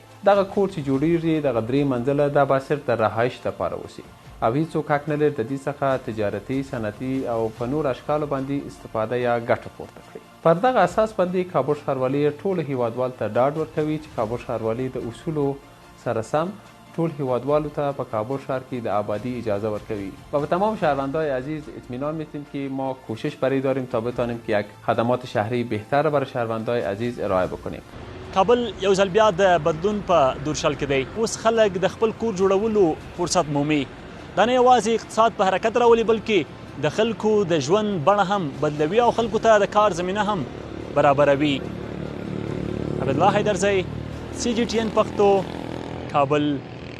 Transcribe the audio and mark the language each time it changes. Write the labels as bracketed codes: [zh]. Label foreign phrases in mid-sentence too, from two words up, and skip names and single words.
[ps] دغه کور چې جوړیږي دغه 3 منزله دا به صرف د رهایش لپاره وسی او هیڅوک حق نه لري د دې څخه تجارتي صنعتي او په نور اشکالو باندې استفاده یا ګټه پورته کړي. پر دغه اساس باندې کابل ښاروالۍ ټولو هیوادوالو ته ډاډ ورکوي چې کابل ښاروالۍ د اصولو سره سم ټول هیوادوالو ته په کابل شهر کې د آبادی اجازه ورکوي [fa] و به تمام شهروندای عزیز اطمینان میدیم که ما کوشش برای داریم تا بتانیم که یک خدمات شهری بهتر برای شهروندای عزیز ارائه بکنیم. [ps] کابل یو ځل بیا د بدلون په دورشل کې دی. اوس خلک د خپل کور جوړولو فرصت مومي. دا نه یوازې اقتصاد په حرکت راولي بلکې د خلکو د ژوند بڼه هم بدلوي او خلکو ته د کار زمینه هم برابروي. عبدالله حیدرزی CGTN پښتو کابل.